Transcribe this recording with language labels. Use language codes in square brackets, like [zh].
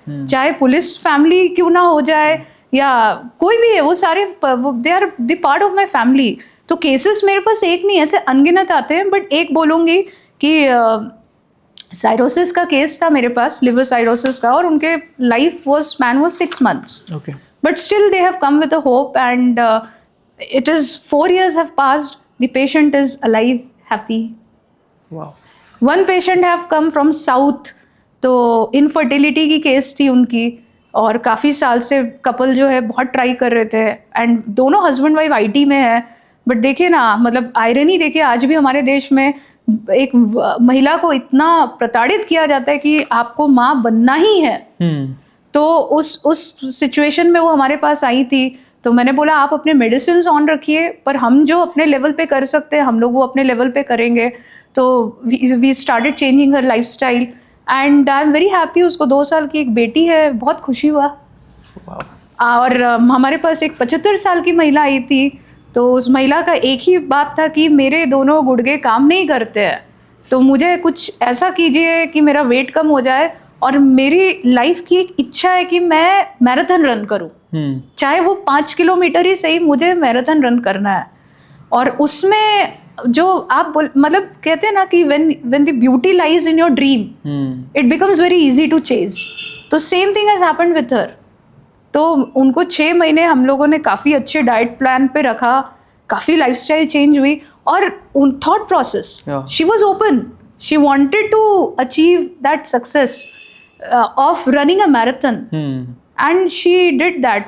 [hi] चाहे police family क्यों ना हो जाए या कोई भी है, वो सारे [en] They are the part of my family. [hi] तो केसेस मेरे पास एक नहीं, ऐसे अनगिनत आते हैं. बट एक बोलूँगी कि साइरोसिस का केस था मेरे पास, लिवर साइरोसिस का, और उनके [en] Life man was 6 months. But still they have come with a hope, and it is 4 years have passed. The patient is alive, happy. Wow. One patient have come from south. [hi] तो infertility की case थी उनकी, और काफ़ी साल से couple जो है बहुत ट्राई कर रहे थे, एंड दोनों हस्बैंड वाइफ IT में है. बट देखिए ना, मतलब आयरनी देखिए, आज भी हमारे देश में एक महिला को इतना प्रताड़ित किया जाता है कि आपको माँ बनना ही है. तो उस सिचुएशन में वो हमारे पास आई थी. तो मैंने बोला आप अपने मेडिसिन ऑन रखिए, पर हम जो अपने लेवल पे कर सकते हैं हम लोग वो अपने लेवल पे करेंगे. [en] तो we started changing her lifestyle, and I am very happy. [hi] उसको 2 साल की एक बेटी है, बहुत खुशी हुआ. और हमारे पास एक 75 साल की महिला आई थी. तो उस महिला का एक ही बात था कि मेरे दोनों गुर्दे काम नहीं करते हैं, तो मुझे कुछ ऐसा कीजिए कि मेरा वेट कम हो जाए, और मेरी लाइफ की एक इच्छा है कि मैं मैराथन रन करूं. चाहे वो 5 किलोमीटर ही सही, मुझे मैराथन रन करना है. और उसमें जो आप मतलब कहते हैं ना कि [en] when the beauty lies in your dream, it becomes very easy to chase. तो same thing has happened with her. [hi] तो उनको 6 महीने हम लोगों ने काफ़ी अच्छे डाइट प्लान पे रखा, काफ़ी लाइफस्टाइल चेंज हुई, और thought process, [en] She was open, she wanted to achieve that success of running a marathon, and she did that.